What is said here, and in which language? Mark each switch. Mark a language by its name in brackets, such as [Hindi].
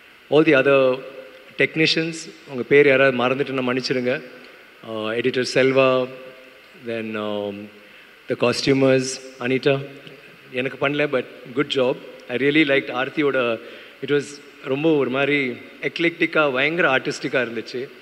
[English] All the other technicians, [Tamil] உங்கள் பேர் யாராவது மறந்துட்டு நான் மன்னிச்சிடுங்க. [English] Editor Selva, then the costumers, Anita, [Tamil] எனக்கு பண்ணல, [English] But good job. I really liked ஆர்த்தியோட, it was [Tamil] ரொம்ப ஒரு மாதிரி [English] எக்லெக்டிக்காக பயங்கர ஆர்டிஸ்டிக்காக இருந்துச்சு.